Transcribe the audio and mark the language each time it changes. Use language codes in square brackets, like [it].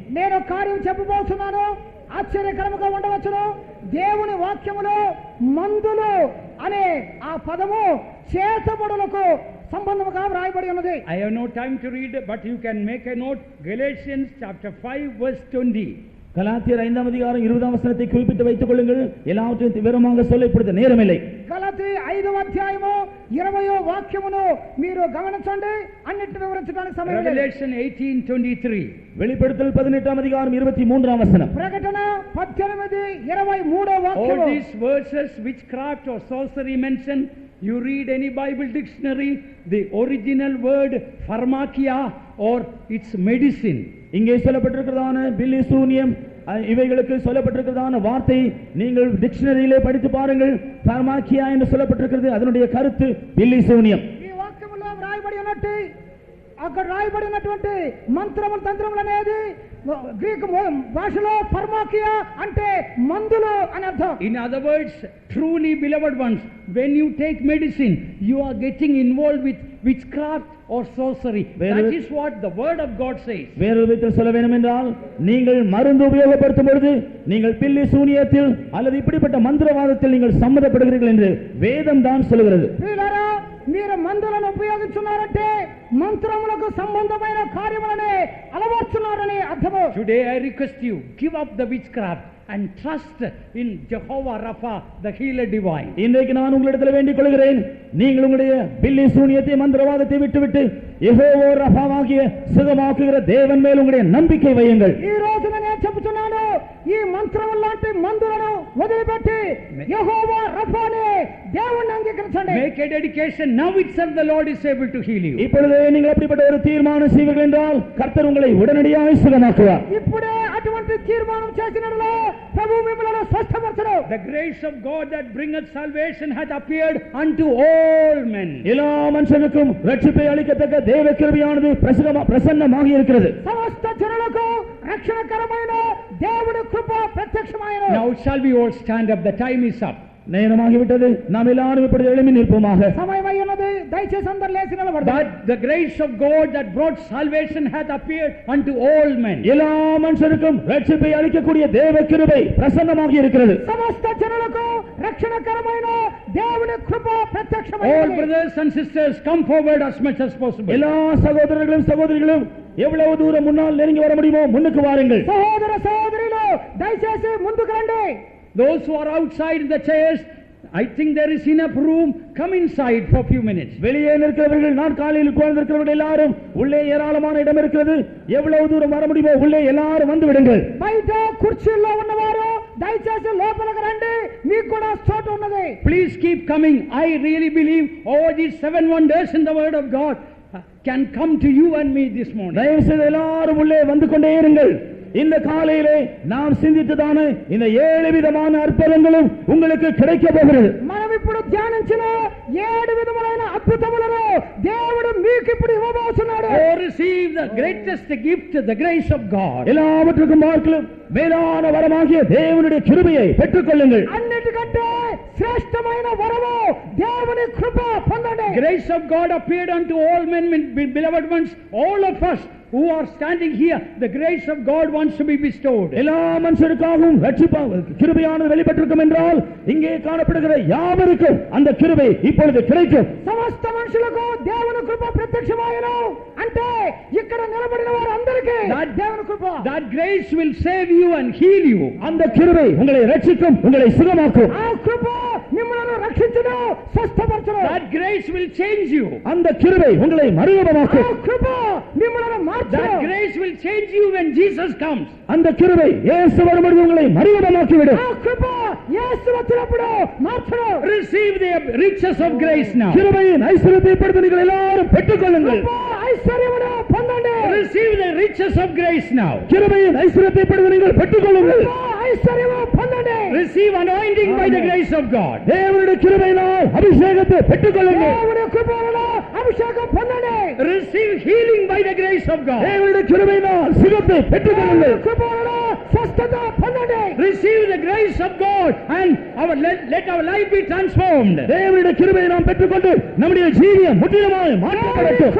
[te] నేను కార్యం చెప్పబోతున్నాను, ఆశ్చర్యకరముగా ఉండవచ్చును. దేవుని వాక్యములో మందులు అనే ఆ పదము చేతబడులకు సంబంధముగా వ్రాయబడి ఉన్నది. [en] I have no time to read, but you can make a note. Galatians chapter 5 verse 20. [ta] கலாத்தியர் 5ஆம் அதிகாரம் 20ஆம் வசனத்தை குறிப்பிட்டு வைத்துக் கொள்ளுங்கள். எல்லாவற்றையும் விவரமாக சொல்ல இப்பொழுது நேரமில்லை. [te] గలతీ 5వ అధ్యాయము 20వ వాక్యమును మీరు గమనించండి, అన్నిటిని వివరించడానికి సమయం లేదు. [en] Revelation 18:23. [ta] வெளிப்படுத்தல் 18ஆம் அதிகாரம் 23ஆம் வசனம். [te] ప్రకటన 18:23వ వాక్యము. [en] All these verses witchcraft or sorcery mentioned, you read any Bible dictionary, the original word pharmakia or its medicine. [ta] இங்கே சொல்லப்பட்டிருக்கிறதான பில்லி சூனியம் இவைகளுக்கு சொல்லப்பட்டிருக்கிறதான வார்த்தை நீங்கள் டிக்ஷனரியிலே படித்து பாருங்கள். பார்மாக்கியா என்று சொல்லப்பட்டிருக்கிறது, அதனுடைய கருத்து பில்லி சூனியம். [te] ఈ వాక్యములో వ్రాయబడి ఉన్నట్టు అక్కడ రాయబడినటువంటి మంత్రములు తంత్రములు అనేది గ్రీకు భాషలో ఫార్మాకియా అంటే మందులు అని అర్థం. [en] In other words, truly beloved ones, when you take medicine, you are getting involved with witchcraft or sorcery. That is what the word of God says. [ta] வேறு விதத்தில் சொல்ல வேண்டும் என்றால், நீங்கள் மருந்து உபயோகப்படுத்தும் பொழுது நீங்கள் பில்லி சூனியத்தில் அல்லது இப்படிப்பட்ட மந்திரவாதத்தில் நீங்கள் சம்மதப்படுகிறீர்கள் என்று வேதம் தான் சொல்கிறது. [te] మీరు మందులను ఉపయోగించున్నారంటే మంత్రములకు సంబంధమైన కార్యములనే అలవర్చున్నారని అర్థము. [en] Today I request you, give up the witchcraft and trust in Jehovah Rapha, the healer divine. [ta] இன்றைக்கு நான் உங்களிடத்தில் வேண்டிக் கொள்கிறேன், நீங்கள் உங்களுடைய பில்லி சூனியத்தை மந்திரவாதத்தை விட்டுவிட்டு யெகோவா ரஃபாவாகிய சுகமாக்குகிற தேவன் மேல் உங்களுடைய நம்பிக்கை வையுங்கள். [te] ఈ రోజున నేను చెప్తున్నాను, ఈ మంత్రముల లాంటి మందులను వదిలిపెట్టి యెహోవా రఫానే దేవుణ్ణి అంగీకరించండి. [en] Make a dedication. Now itself the Lord is able to heal you. [ta] இப்பொழுதே நீங்கள் அப்படிப்பட்ட ஒரு தீர்மானம் செய்வீர்கள் என்றால் கர்த்தர் உங்களை உடனடியாக சுகமாக்குவார். [te] ఇప్పుడే అటువంటి తీర్మానం చేసినట్లే ప్రభువు మిమ్మల్ని స్వస్థపరచును. [en] The grace of God that bringeth salvation hath appeared unto all men. [ta] எல்லா மனுஷனுக்கும் ரட்சிப்பை அளிக்கத்தக்க தேவ கிருபையானது பிரசன்னமாகி இருக்கிறது. [te] సమస్త జనులకు రక్షణకరమైన దేవుని కృప ప్రత్యక్షమైనది. [en] Now shall we all stand up? The time is up. [ta] நேரமாகிவிட்டது, நாம் எல்லாரும் இப்படி எழும்பி நிற்போமாக. [te] సమయమైనది, దయచేసి అందరూ లేచి నిలబడండి. [en] But the grace of God that brought salvation hath appeared unto all men. [ta] எல்லா மனுஷருக்கும் ரட்சிப்பை அளிக்கக்கூடிய தேவ கிருபை பிரசன்னமாகி இருக்கிறது. [te] సమస్త జనులకు రక్షణకరమైన దేవుని కృప ప్రత్యక్షమైనది. [en] All brothers and sisters, come forward as much as possible. [ta] எல்லா சகோதரர்களும் சகோதரிகளும் எவ்வளவு தூரம் முன்னால் நெருங்கி வர முடியுமோ முன்னுக்கு வாருங்கள். [te] సహోదర సహోదరులు దయచేసి ముందుకు రండి. [en] Those who are outside the chairs, I think there is enough room. Come inside for a few minutes. [ta] வெளியே நிற்கிறவர்கள், நாற்காலியில் உட்கார்ந்திருக்கிறவர்கள் எல்லாரும் உள்ளே ஏராளமான இடம் இருக்கிறது. எவ்வளவு தூரம் வர முடியுமோ உள்ளே எல்லாரும் வந்து விடுங்கள். [te] బయట కుర్చీల్లో ఉన్నవారు దయచేసి లోపలికి రండి, మీకు కూడా చోటు ఉన్నది. [en] Please keep coming. I really believe all these 7 wonders in the word of God can come to you and me this morning. [ta] தயவு செய்து எல்லாரும் உள்ளே வந்து கொண்டே இருங்கள். இந்த காலையிலே நாம் சிந்தித்ததான இந்த 7 விதமான அற்புதங்களும் உங்களுக்கு கிடைக்க போகிறது. [te] మనం ఇప్పుడు ధ్యానించిన 7 విధములైన అద్భుతములను దేవుడు మీకు ఇప్పుడు ఇవ్వబోతున్నాడు. [en] Oh, receive the greatest gift, the grace of God. [ta] எல்லாவற்றுக்கும் பார்க்கலாம் மேலான வரமாகிய தேவனுடைய கிருபையை பெற்றுக் கொள்ளுங்கள். [te] అన్నిటికంటే శ్రేష్టమైన వరము దేవుని కృప పొందండి. [en] Grace of God appeared unto all men, beloved ones. All of us who are standing here, the grace of God wants to be bestowed. [ta] எல்லா மனுஷருக்காகவும் கிருபையானது வெளிப்பட்டிருக்கும் என்றால் இங்கே காணப்படுகிற யாவருக்கும் அந்த கிருபை இப்பொழுது கிடைக்கும். [te] సమస్త మనుషులకు దేవుని కృప ప్రత్యక్షమాయను అంటే ఇక్కడ నిలబడిన వారందరికీ దేవుని కృప. [en] That grace will save you and heal you. [ta] அந்த கிருபை உங்களை ரட்சிக்கும், உங்களை சுகமாக்கும். [te] ఆ కృప మిమ్మల్ని రక్షించును, స్వస్థపరచును. [en] That grace will change you. [ta] அந்த கிருபை உங்களை மறுரூபமாக்கும். [te] ఆ కృప మిమ్మల్ని మార్చును. [en] That grace will change you when Jesus comes. [ta] அந்த கிருபை இயேசு வரும்போது உங்களை மறுரூபமாக்கி விடும். [te] ఆ కృప యేసు వచ్చినప్పుడు మార్చను. [en] Receive the riches of grace now. [ta] கிருபையின் ஐஸ்வரியத்தை இப்பொழுது நீங்கள் எல்லாரும் பெற்றுக்கொள்ளுங்கள். [te] ఐశ్వర్యమును పొందండి. [en] Receive the riches of grace now. [ta] கிருபையின் ஐஸ்வரியத்தை இப்பொழுது நீங்கள் பெற்றுக்கொள்ளுங்கள். [te] ఐశ్వర్యము పొందండి. [en] Receive anointing by the grace of God. [ta] தேவனுடைய கிருபையினால் அபிஷேகத்தை பெற்றுக்கொள்ளுங்கள். [te] దేవుని కృపలో అభిషేకం పొందండి. [en] Receive healing by the grace of God. [ta] தேவனுடைய கிருபையினால் சுகத்தை பெற்றுக்கொள்ளுங்கள். [te] కృపలో స్వస్థత పొందండి. [en] Receive the grace of God and let our life be transformed. [ta] தேவனுடைய கிருபையை நாம் பெற்றுக்கொண்டு நம்முடைய ஜீவியம் முற்றிலுமாய் மாற்றப்படட்டும்.